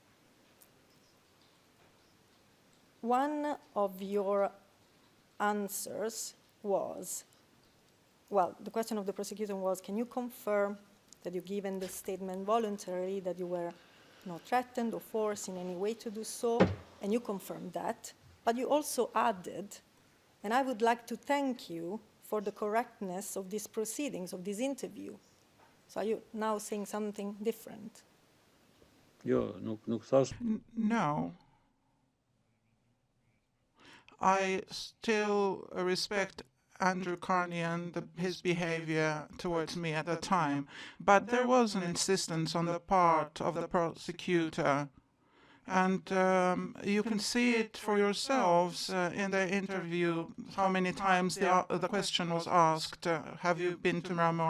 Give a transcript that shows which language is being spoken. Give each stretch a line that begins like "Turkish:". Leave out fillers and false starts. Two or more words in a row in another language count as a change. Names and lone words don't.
English: One of your answers was, well, the question of the prosecutor was, can you confirm that you've given the statement voluntarily, that you were not threatened or forced in any way to do so? And you confirmed that. But you also added, and I would like to thank you for the correctness of these proceedings, of this interview. So are you now saying something different?
Albanian: Jo, nuk thash.
English: No. I still respect Andrew Carney and his behavior towards me at the time, but there was an insistence on the part of the prosecutor. And you can see it for yourselves in the interview, how many times the question was asked, have you been to Mramor?